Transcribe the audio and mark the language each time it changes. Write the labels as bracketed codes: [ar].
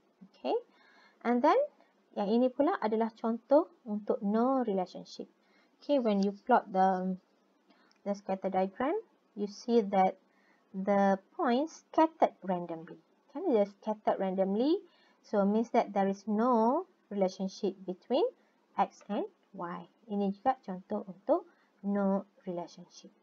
[en] Okay, and then [ms] yang ini pula adalah contoh untuk [en] no relationship. Okay, when you plot the scatter diagram, you see that the points scattered randomly. [ms] Kan dia [en] scattered randomly, so means that there is no relationship between x and y. [ms] Ini juga contoh untuk [en] no relationship.